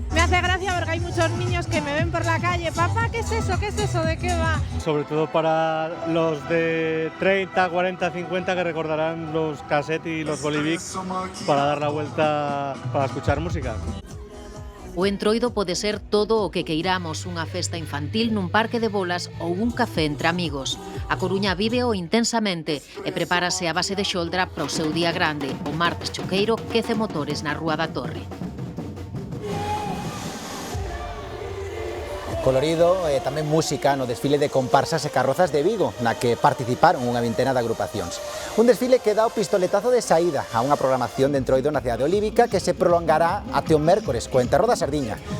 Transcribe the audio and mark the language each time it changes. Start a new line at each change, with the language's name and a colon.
Spanish: Me hace gracia porque hai muchos niños que me ven por la calle. Papá, ¿qué es eso? ¿Qué es eso? ¿De qué va? Sobre todo para los de 30, 40, 50 que recordarán los cassettes y los bolivic para dar la vuelta para escuchar música.
Galician: O entroido pode ser todo o que queiramos, unha festa infantil nun parque de bolas ou un café entre amigos. A Coruña víveo intensamente e prepárase a base de xoldra para o seu día grande. O martes choqueiro quece motores na Rúa da Torre. Colorido e tamén música no desfile de comparsas e carrozas de Vigo, na que participaron unha vintena de agrupacións. Un desfile que dá o pistoletazo de saída a unha programación de entroido na cidade de Olívica que se prolongará até o mércores co enterro da Sardiña.